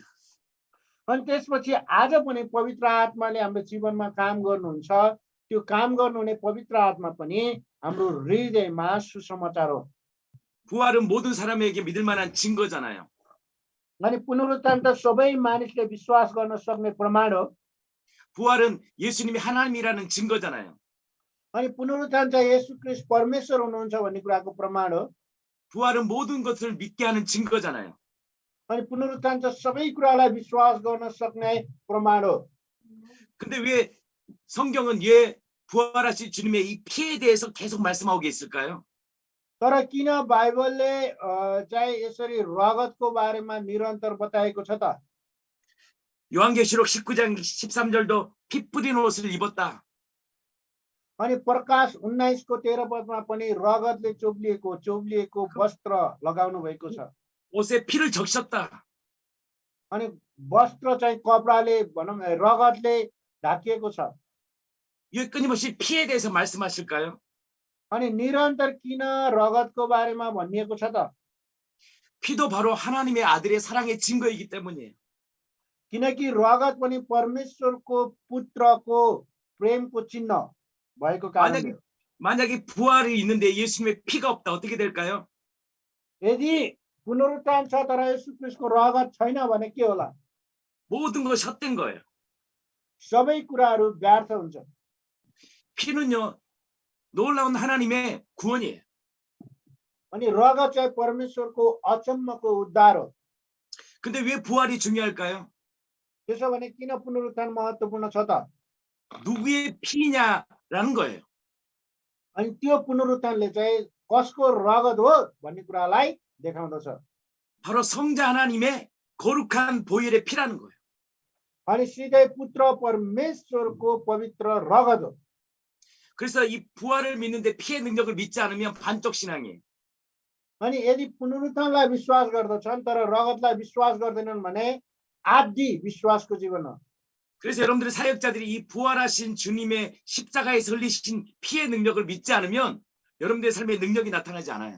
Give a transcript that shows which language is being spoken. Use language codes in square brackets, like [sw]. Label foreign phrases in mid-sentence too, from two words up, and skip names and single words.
[ne] अनि त्यसपछि आज पनि पवित्र आत्माले हाम्रो जीवनमा काम गर्नुहुन्छ। त्यो काम गर्नुहुने पवित्र आत्मा पनि हाम्रो हृदयमा सुसमाचार हो। [ko] 부활은 모든 사람에게 믿을 만한 증거잖아요. [ne] अनि पुनरुत्थान त सबै मानिसले विश्वास गर्न सक्ने प्रमाण हो। [ko] 부활은 예수님이 하나님이라는 증거잖아요. [ne] अनि पुनरुत्थान चाहिँ येशू क्रिस्ट परमेश्वर हुनुहुन्छ भन्ने कुराको प्रमाण हो। [ko] 부활은 모든 것을 믿게 하는 증거잖아요. [ne] अनि पुनरुत्थान चाहिँ सबै कुरालाई विश्वास गर्न सक्ने प्रमाण हो। [ko] 근데 왜 성경은 왜 부활하신 주님의 이 피에 대해서 계속 말씀하고 있을까요? [ne] तर किन बाइबलले चाहिँ यसरी रगतको बारेमा निरन्तर बताएको छ त? [ko] 요한계시록 19장 13절도 피 뿌린 옷을 입었다. [ne] अनि प्रकाश 19को 13 पदमा पनि रगतले चोब्लिएको वस्त्र लगाउनु भएको छ। [ko] 옷에 피를 적셨다. [ne] अनि वस्त्र चाहिँ कपडाले भनौं रगतले ढाकिएको छ। [ko] 이게 끊임없이 피에 대해서 말씀하실까요? [ne] अनि निरन्तर किन रगतको बारेमा भनिएको छ त? [ko] 피도 바로 하나님의 아들의 사랑의 증거이기 때문이에요. [ne] किनकि रगत पनि परमेश्वरको पुत्रको प्रेमको चिन्ह भएको कारणले हो। [ko] 만약에 부활이 있는데 예수님의 피가 없다 어떻게 될까요? [ne] यदि पुनरुत्थान छ तर येशू ख्रीष्टको रगत छैन भने के होला? [ko] 모든 것이 헛된 거예요. [ne] सबै कुराहरू व्यर्थ हुन्छ। [ko] 피는요 놀라운 하나님의 구원이에요. [ne] अनि रगत चाहिँ परमेश्वरको अचम्मको उद्धार हो। [ko] 근데 왜 부활이 중요할까요? [ne] त्यसो भने किन पुनरुत्थान महत्त्वपूर्ण छ त? [ko] 누구의 피냐라는 거예요. [ne] अनि त्यो पुनरुत्थानले चाहिँ कसको रगत हो भन्ने कुरालाई देखाउँदछ। [ko] 바로 성자 하나님의 거룩한 보혈의 피라는 거예요. [ne] अनि सिधै पुत्र परमेश्वरको पवित्र रगत हो। [ko] 그래서 이 부활을 믿는데 피의 능력을 믿지 않으면 반쪽 신앙이에요. [ne] अनि यदि पुनरुत्थानलाई विश्वास गर्दछन् तर रगतलाई विश्वास गर्दैनन् भने आदि विश्वासको जीवन हो। [ko] 그래서 여러분들의 사역자들이 이 부활하신 주님의 십자가에서 흘리신 피의 능력을 믿지 않으면 여러분들의 삶에 능력이 나타나지 않아요.